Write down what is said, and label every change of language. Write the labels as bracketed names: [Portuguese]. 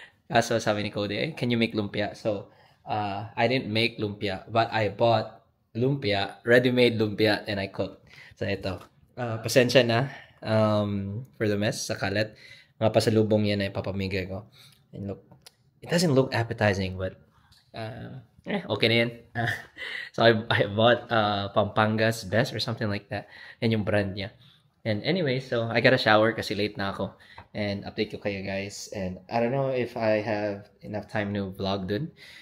[English] Kaso sabi ni Cody, can you make lumpia? So, I didn't make lumpia, but I bought lumpia, ready-made lumpia, and I cooked. [Filipino] So ito, pasensya na [English] for the mess [Filipino] sa kalat. Mga pasalubong yan ay papamigay ko. [English] And look, it doesn't look appetizing, but [Filipino] okay na yan. [English] So I bought Pampanga's Best or something like that. [Filipino] Yan yung brand niya. [English] And anyway, so I got a shower [Filipino] kasi late na ako. [English] And [Filipino] update ko kayo, [English] guys. And I don't know if I have enough time to vlog dun.